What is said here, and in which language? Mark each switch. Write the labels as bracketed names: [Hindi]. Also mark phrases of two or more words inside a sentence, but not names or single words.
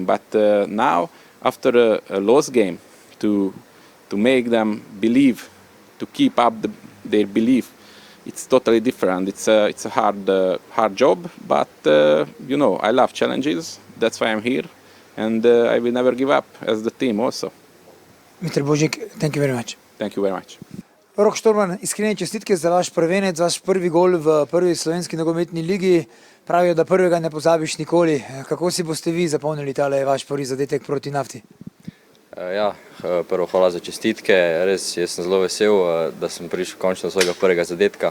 [English] But now, after a lost game, to make them believe, to keep up their belief, it's totally different. It's a hard job, but I love challenges. That's why I'm here. And I will never give up as the team also. Mr. Božič, thank you very much. Thank you very much. [Slovenian] Rok Štorman, iskrene čestitke za vaš prvenec, vaš prvi gol v prvi slovenski nogometni ligi. Pravijo, da prvega ne pozabiš nikoli. Kako si boste vi zapomnili tale vaš prvi zadetek proti Nafti? Prvo hvala za čestitke. Res, jaz sem zelo vesel, da sem prišel končno do svojega prvega zadetka.